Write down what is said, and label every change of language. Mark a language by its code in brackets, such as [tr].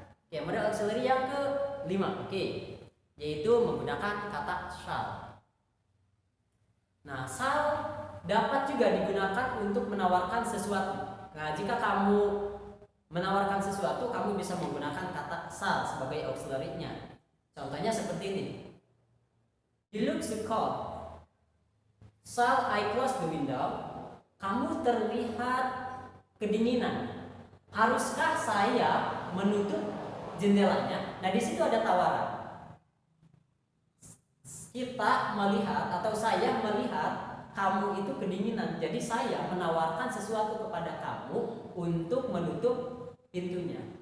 [id] Oke, modal auxiliary yang ke-5. Oke, yaitu menggunakan kata shall. Nah, shall dapat juga digunakan untuk menawarkan sesuatu. Nah, jika kamu menawarkan sesuatu, kamu bisa menggunakan kata shall sebagai auxiliary-nya. Contohnya seperti ini. [en] You look so cold. Shall I close the window? [id] Kamu terlihat kedinginan. Haruskah saya menutup jendelanya? Nah, di situ ada tawaran. Kita melihat atau saya melihat kamu itu kedinginan. Jadi saya menawarkan sesuatu kepada kamu untuk menutup pintunya.